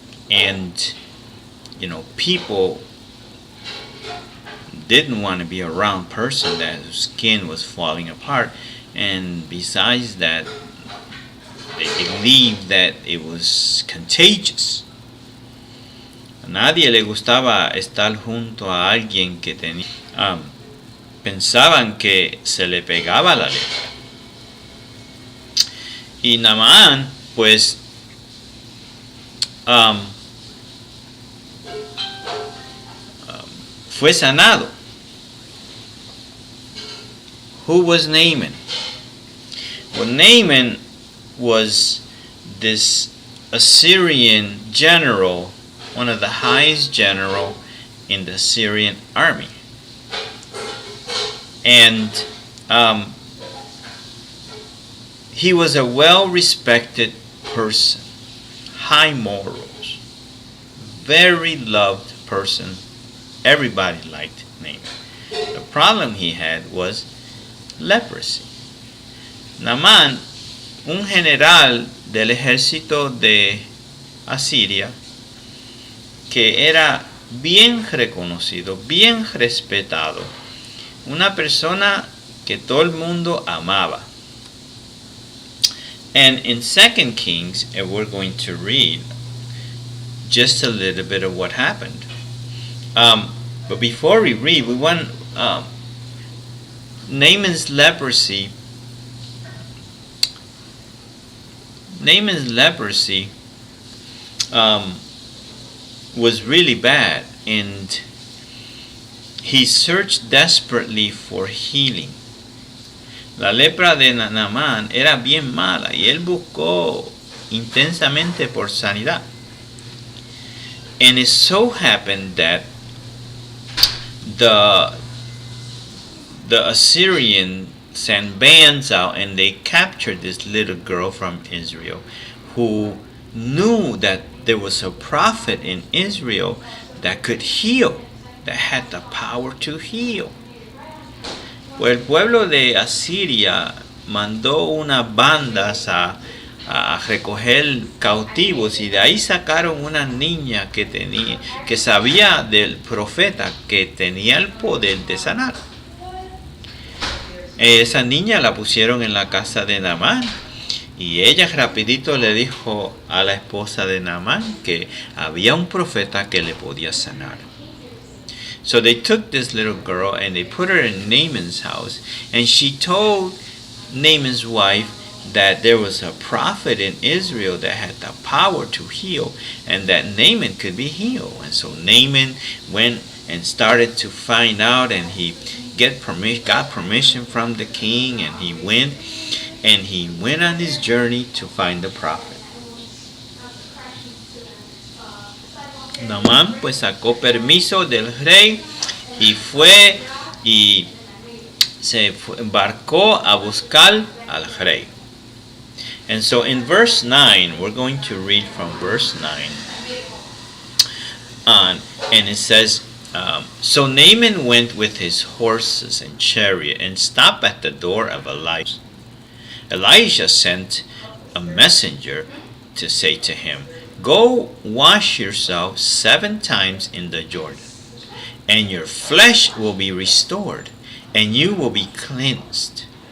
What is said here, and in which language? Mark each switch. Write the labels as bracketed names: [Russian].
[English] And people didn't want to be around person that whose skin was falling apart, and besides that, they believed that it was contagious. [Spanish] A nadie le gustaba estar junto a alguien que tenía. Pensaban que se le pegaba la lepra. Y Naamán, pues, fue sanado. [English] Who was Naaman? Well, Naaman was this Assyrian general, one of the highest general in the Syrian army. And he was a well-respected person, high morals, very loved person. Everybody liked Naaman. The problem he had was leprosy. [Spanish] Naamán, un general del ejército de Asiria, que era bien reconocido, bien respetado, una persona que todo el mundo amaba. [English] And in 2 Kings, and we're going to read just a little bit of what happened. But before we read, we want Naaman's leprosy. Naaman's leprosy was really bad, and he searched desperately for healing. [Spanish] La lepra de Naamán era bien mala y él buscó intensamente por sanidad. [English] And it so happened that the Assyrians sent bands out and they captured this little girl from Israel who knew that there was a prophet in Israel that could heal, that had the power to heal. [Spanish] Pues el pueblo de Asiria mandó unas bandas a recoger cautivos y de ahí sacaron una niña que sabía del profeta que tenía el poder de sanar. Esa niña la pusieron en la casa de Naamán y ella rapidito le dijo a la esposa de Naamán que había un profeta que le podía sanar. [English] So they took this little girl and they put her in Naaman's house, and she told Naaman's wife that there was a prophet in Israel that had the power to heal and that Naaman could be healed. And so Naaman went and started to find out, and he got permission from the king, and he went on his journey to find the prophet. [Spanish] Naamán pues sacó permiso del rey y fue y se embarcó a buscar al rey. [English] And so in verse 9, we're going to read from verse 9 on, and it says, so Naaman went with his horses and chariot and stopped at the door of Elijah. Elijah sent a messenger to say to him, go wash yourself 7 times in the Jordan, and your flesh will be restored, and you will be cleansed.